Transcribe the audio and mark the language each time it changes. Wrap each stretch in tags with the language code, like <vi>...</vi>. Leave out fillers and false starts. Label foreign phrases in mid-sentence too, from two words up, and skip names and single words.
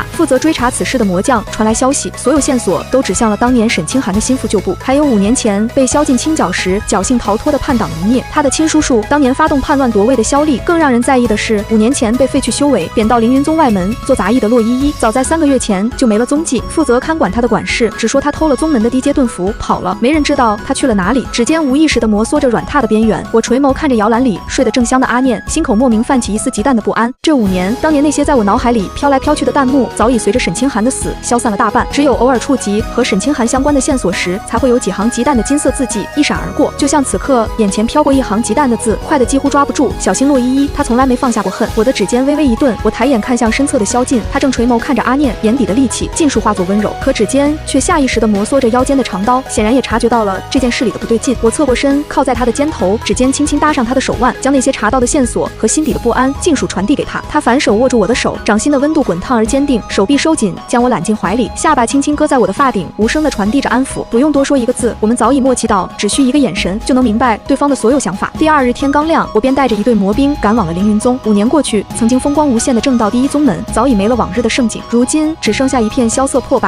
<zh>負責追查此事的魔將傳來消息，所有線索都指向了當年沈清寒的心腹舊部，還有5年前被蕭敬清剿時侥幸逃脫的叛黨一滅，他的親叔叔當年發動叛亂奪位的蕭厲。更讓人在意的是，5年前被廢去修為，貶到凌雲宗外門做雜役的洛依依，早在3個月前就沒了蹤跡。負責看管他的管事只說他偷了宗門的低階盾符跑了，沒人知道他去了哪裡。指尖無意識地摩挲着軟榻的邊緣，我垂眸看着搖籃裡睡得正香的阿念，心口莫名泛起一絲極淡的不安。這5年，當年那些在我腦海裡飄來飄去的彈幕，早已隨着沈清寒的死消散了大半，只有偶爾觸及和沈清寒相關的線索時，才會有幾行極淡的金色字跡一閃而過。就像此刻眼前飄過一行極淡的字，快得幾乎抓不住。小心洛依依，他從來沒放下過恨。我的指尖微微一頓，我抬眼看向身側的蕭敬，他正垂眸看着阿念，眼底的戾氣盡數化作溫柔，可指尖卻下意識地摩挲着腰間的長刀，顯然也察覺到了這件事裡的不對勁。我側過身，靠在他的肩頭，指尖輕輕搭上他的手腕，將那些查到的線索和心底的不安盡數傳遞給他。他反手握住我的手，掌心的溫度滾燙而堅定，手臂收緊，將我攬進懷裡，下巴輕輕擱在我的髮頂，無聲地傳遞着安撫。不用多說一個字，我們早已默契到只需一個眼神就能明白對方的所有想法。第2日天剛亮，我便帶着一隊魔兵趕往了凌雲宗。5年過去，曾經風光無限的正道第一宗門早已沒了往日的盛景，如今只剩下一片蕭瑟破敗。</zh>